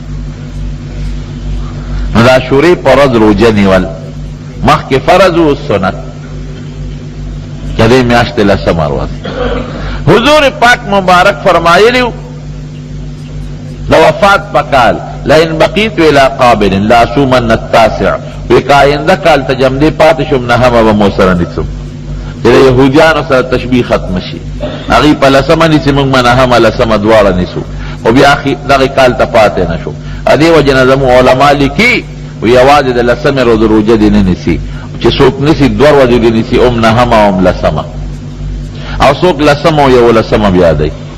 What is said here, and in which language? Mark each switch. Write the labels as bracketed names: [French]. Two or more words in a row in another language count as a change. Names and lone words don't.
[Pashto] نو د عاشورې په ورځ روجه نیول مخکې فرض و سنت که دې میاشتې لسمه ورځ حضور پاک مبارک فرمایلی د وفات په کال لئن [Arabic] بقیت الی قابل لاصومن التاسع [Pashto] وی که آینده کال ته جمدې پاتې شم نهمه به مو سره نیسم چې د یهودیانو سره تشبیه ختمه شي هغې په لسمه نیسي موږ به نهمه لسمه دواړه نیسو خو بیا دغې کال ته پاتې نه شو دې وجې نه زموږ علما لیکي وی یوازې د لسمې ورځ روجه دې نه نیسي چې څوک نیسي دوه ورځې دې نیسي ام نهمه ام لسمه او څوک لسمه او یو لسمه بیا دی